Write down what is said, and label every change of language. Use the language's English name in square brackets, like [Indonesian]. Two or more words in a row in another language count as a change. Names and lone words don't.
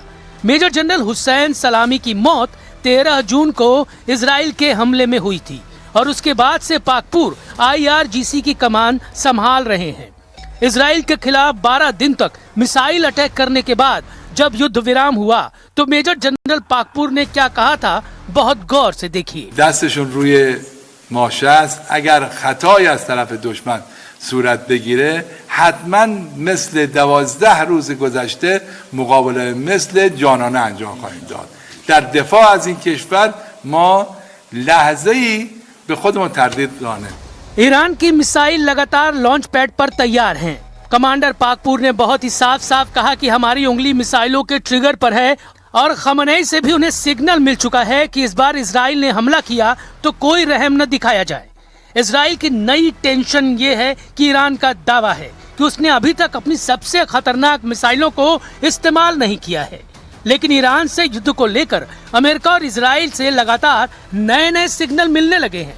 [Hindi] मेजर जनरल हुसैन सलामी की मौत 13 जून को इजराइल के हमले में हुई थी और उसके बाद से पाकपुर IRGC की कमान संभाल रहे हैं। इजराइल के खिलाफ 12 दिन तक [English] missile attack [Hindi] करने के बाद जब युद्ध विराम हुआ तो मेजर जनरल पाकपुर ने क्या कहा था, बहुत गौर से देखिए। [Persian] دستشون روی ماشه است. اگر خطایی از طرف دشمن صورت بگیره حتما مثل 12 روز گذشته مقابله مثل جانانه انجام خواهیم داد. در دفاع از این کشور ما لحظه‌ای به خودمون تردید داریم. [Hindi] ईरान की मिसाइल लगातार [English] launch pad [Hindi] पर तैयार हैं। कमांडर पाकपुर ने बहुत ही साफ साफ कहा कि हमारी उंगली मिसाइलों के ट्रिगर पर है और खमनेई से भी उन्हें सिग्नल मिल चुका है कि इस बार इजराइल ने हमला किया तो कोई रहम न दिखाया जाए। इजराइल की नई टेंशन ये है कि ईरान का दावा है कि उसने अभी तक अपनी सबसे खतरनाक मिसाइलों को इस्तेमाल नहीं किया है, लेकिन ईरान से युद्ध को लेकर अमेरिका और इजराइल से लगातार नए नए सिग्नल मिलने लगे हैं।